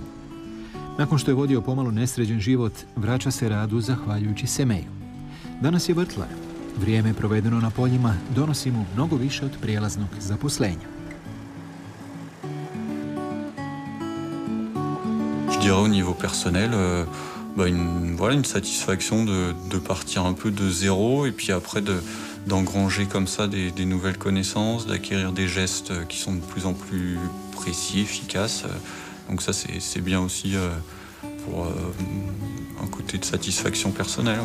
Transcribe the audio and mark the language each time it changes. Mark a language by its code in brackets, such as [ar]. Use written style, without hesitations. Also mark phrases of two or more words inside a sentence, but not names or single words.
[hr] Nakon što je vodio pomalo nesređen život, vraća se radu zahvaljujući semeju. Danas je vrtlar. Vrijeme provedeno na poljima donosi mu mnogo više od prijelaznog zaposlenja. [fr] Je dirais au niveau personnel, une satisfaction de partir un peu de zéro et puis après d'engranger comme ça des nouvelles connaissances, d'acquérir des gestes qui sont de plus en plus précis, efficaces. Donc ça c'est bien aussi pour un côté de satisfaction personnelle.